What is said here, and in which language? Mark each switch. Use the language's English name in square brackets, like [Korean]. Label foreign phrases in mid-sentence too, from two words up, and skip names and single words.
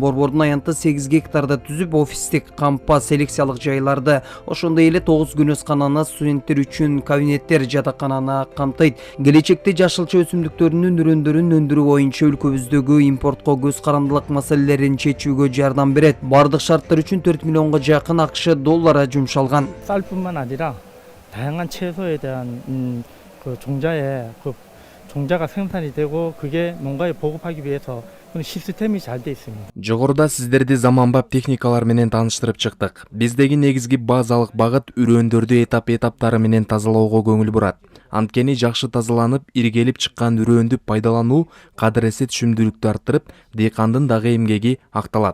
[Kyrgyz] Борбордун аянты 8 гектарда түзүп, офистик, кампа, селекциялык жайларды, ошондой эле 9 күнөскананы, студенттер үчүн кабинеттер, жатакананы камтыйт. Келечекте жашылча өсүмдүктөрүнүн үрөндөрүн өндүрүү боюнча өлкөбүздөгү импортко көз карандылык маселелерин чечүүгө жардам берет. Бардык шарттар үчүн 4 миллионго жакын акш доллары жумшалган. [Korean] 쌀뿐만 아니라 다양한 채소에 대한 종자가 생산이 되고 그게 농가에 보급하기 위해서 시스템이 잘 돼 있습니다. [Kyrgyz] Жогоруда сиздерди заманбап техникалар менен тааныштырып чыктык. Биздеги негизги базалык багыт үрөндөрдү этап-этаптары менен тазалоого көңүл бурат. Анткени жакшы тазаланып, иргелип чыккан үрөндү пайдалануу кадыресе түшүмдүүлүктү арттырып, дыйкандын дагы эмгеги акталат.